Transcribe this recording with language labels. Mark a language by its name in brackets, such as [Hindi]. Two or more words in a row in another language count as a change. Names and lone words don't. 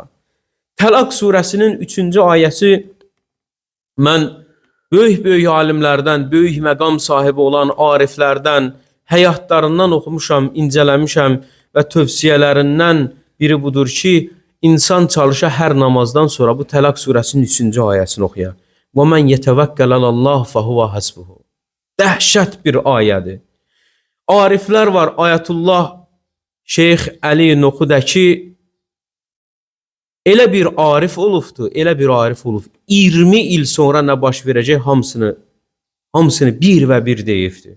[Azerbaijani] Təlaq surəsinin 3-cü ayəsi mən böyük alimlərdən, böyük məqam sahibi olan ariflərdən, həyatlarından oxumuşam, incələmişəm və tövsiyələrindən biri budur ki, insan çalışa hər namazdan sonra bu Təlaq surəsinin 3-cü ayəsini oxuya. [Arabic] وَمَنْ يَتَوَكَّلَ اللّٰهُ فَهُوَ حَسْبُهُ. [Azerbaijani] Dəhşət bir ayədir. Ariflər var, Ayətullah Şeyx Əli Noxudəki elə bir arif olubdur, elə bir arif olub. 20 il sonra nə baş verəcək hamısını bir və bir deyibdir.